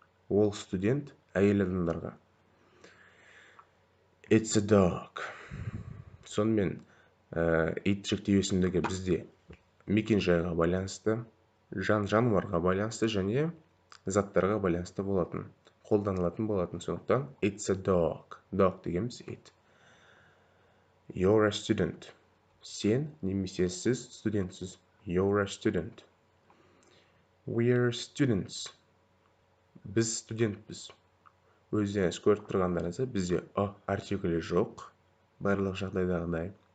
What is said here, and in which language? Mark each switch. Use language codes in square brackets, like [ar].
[kk] Ол студент әйел адамдарға. [en] It's a dog. [kk] Сонымен it жіктеу есімдігі бізде мекен-жайға байланысты, жануарға байланысты және заттарға байланысты болатын, қолданылатын болатын. Сондықтан [en] it's a dog. Dog дегеніміз it. You're a student. [kk] Сен немесе сіз студентсіз. [en] You're a student. We're students. [kk] Біз студентпіз. Өздеріңіз көріп тұрғандарыңызда бізде артиклі жоқ, барлық жағдайдағыдай.